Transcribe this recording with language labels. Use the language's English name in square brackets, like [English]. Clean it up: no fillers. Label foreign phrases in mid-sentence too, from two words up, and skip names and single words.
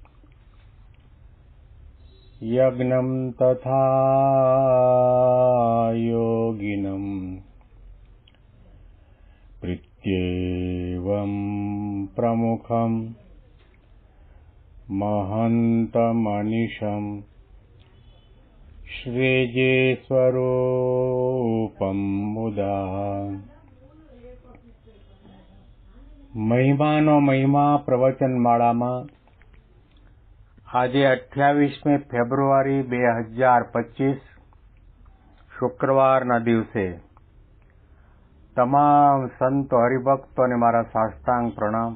[Sanskrit] यज्ञं तथा योगिनं प्रीत्येवं प्रमुखं महन्तमनिशं श्रीजेस्वरूपं मुदा [Gujarati] મહિમાનો મહિમા પ્રવચનમાળામાં આજે 28મી ફેબ્રુઆરી 2025 શુક્રવારના દિવસે તમામ સંતો હરિભક્તોને મારા સાષ્ટાંગ પ્રણામ.